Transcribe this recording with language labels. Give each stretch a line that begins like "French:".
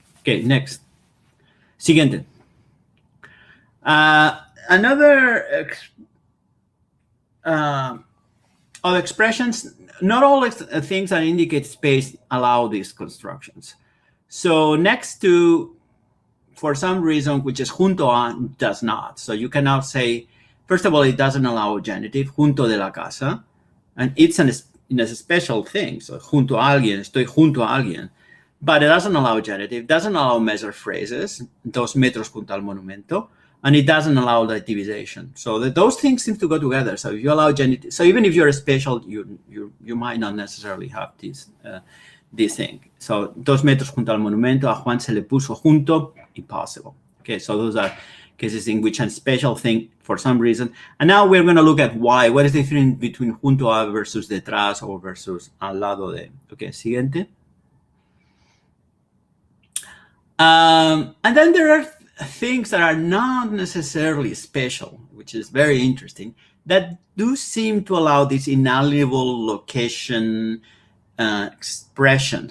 English: Okay, next.
Spanish: Siguiente.
English: Another other expressions, not all things that indicate space allow these constructions. So next to, for some reason, which is junto a, does not. So you cannot say, first of all, it doesn't allow genitive,
Spanish: junto de la casa,
English: and it's a special thing. So
Spanish: junto a alguien, estoy junto a alguien.
English: But it doesn't allow genitive, doesn't allow measure phrases,
Spanish: 2 metros junto al monumento,
English: and it doesn't allow dativization. So those things seem to go together. So if you allow genitive, so even if you're a spatial, you might not necessarily have this thing. So
Spanish: 2 metros junto al monumento, a Juan se le puso junto,
English: impossible. Okay, so those are cases in which a spatial thing for some reason. And now we're going to look at why. What is the difference between junto a versus detrás or versus al lado de? Okay,
Spanish: siguiente.
English: And then there are things that are not necessarily spatial, which is very interesting, that do seem to allow this inalienable location expression.